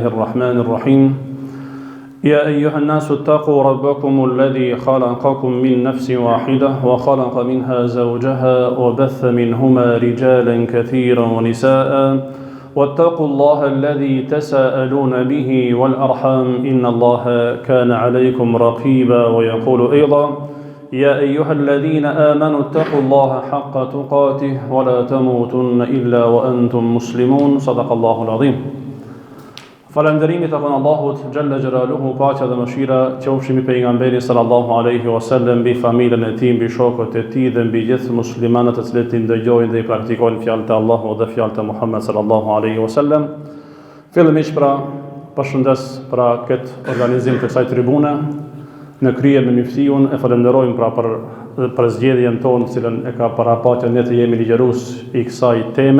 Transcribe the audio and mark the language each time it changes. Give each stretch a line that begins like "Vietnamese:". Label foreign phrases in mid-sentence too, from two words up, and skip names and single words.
Arabic: الرحمن الرحيم يا أيها الناس اتقوا ربكم الذي خلقكم من نفس واحدة وخلق منها زوجها وبث منهما رجالا كثيرا ونساء واتقوا الله الذي تساءلون به والأرحام إن الله كان عليكم رقيبا ويقول أيضا يا أيها الذين آمنوا اتقوا الله حق تقاته ولا تموتن إلا وأنتم مسلمون صدق الله العظيم.
Albanian: Falënderimi takon Allahut
Arabic: جل جلاله,
Albanian: paqja dhe mëshira qofshin mbi pejgamberin
Arabic: صلى الله عليه وسلم,
Albanian: mbi familjen e tij, mbi shokët e tij dhe mbi gjithë muslimanët të cilët i ndëgjojnë dhe i praktikojnë fjalët e Allahut dhe fjalët e Muhammed
Arabic: صلى الله عليه وسلم.
Albanian: Fillimisht përshëndes këtë organizim të kësaj tribune në krye me Miftiun, e falenderojmë për zgjedhjen tonë, të cilën e ka paraqitën ne të jemi ligjërues i kësaj teme.